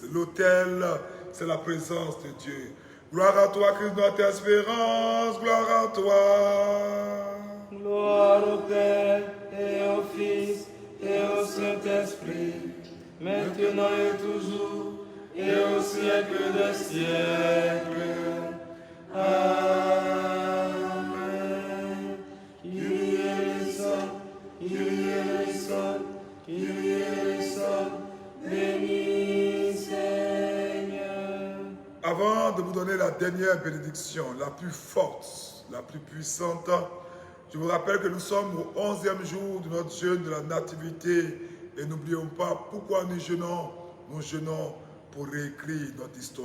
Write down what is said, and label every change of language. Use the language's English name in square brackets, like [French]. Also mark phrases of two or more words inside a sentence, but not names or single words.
[French] L'autel, c'est la présence de Dieu. Gloire à toi, Christ, notre espérance. Gloire à toi. Gloire au Père et au Fils et au Saint-Esprit, maintenant et toujours, et au siècle des siècles. Amen. [Greek] Κύριε ἐλέησον, Κύριε ἐλέησον, Κύριε ἐλέησον, [French] béni Seigneur. Avant de vous donner la dernière bénédiction, la plus forte, la plus puissante, je vous rappelle que nous sommes au 11e jour de notre jeûne de la nativité. Et n'oublions pas pourquoi nous jeûnons. Nous jeûnons pour réécrire notre histoire.